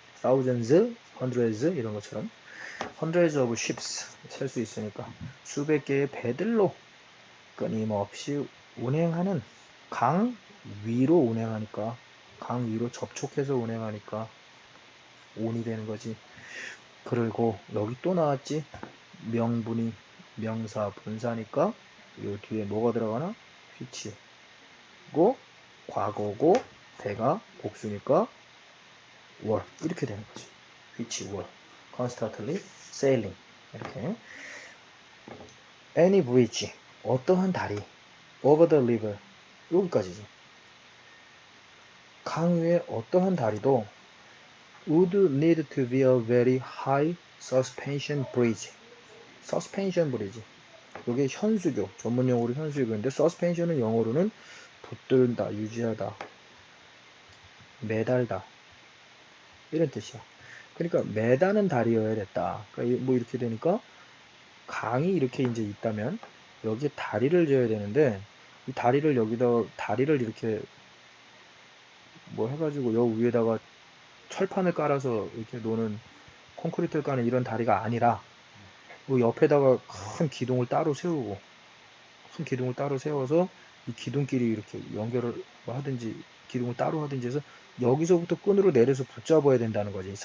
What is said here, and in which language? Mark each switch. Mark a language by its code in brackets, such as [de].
[ko] thousands, hundreds 이런 것처럼 [en] hundreds of ships [ko] 셀 수 있으니까 수백 개의 배들로 끊임없이 운행하는 강 위로 운행하니까 강 위로 접촉해서 운행하니까 온이 되는 거지. 그리고 여기 또 나왔지. 명분이 명사 분사니까 이 뒤에 뭐가 들어가나? which고 과거고 대가 복수니까 were 이렇게 되는 거지. [en] which were constantly sailing 이렇게. any bridge [ko] 어떠한 다리 [en] over the river [ko] 여기까지지. 강 위에 어떠한 다리도 [en] would need to be a very high suspension bridge. suspension bridge. [ko] 이게 현수교, 전문 용어로 현수교인데 suspension은 영어로는 붙들다, 유지하다, 매달다 이런 뜻이야. 그러니까 매다는 다리여야 됐다. 그러니까 뭐 이렇게 되니까 강이 이렇게 이제 있다면 여기에 다리를 지어야 되는데 이 다리를 여기다 다리를 이렇게 뭐 해가지고 여기 위에다가 철판을 깔아서 이렇게 노는 콘크리트를 까는 이런 다리가 아니라 그 옆에다가 큰 기둥을 따로 세우고 큰 기둥을 따로 세워서 이 기둥끼리 이렇게 연결을 하든지 기둥을 따로 하든지 해서 여기서부터 끈으로 내려서 붙잡아야 된다는 거지.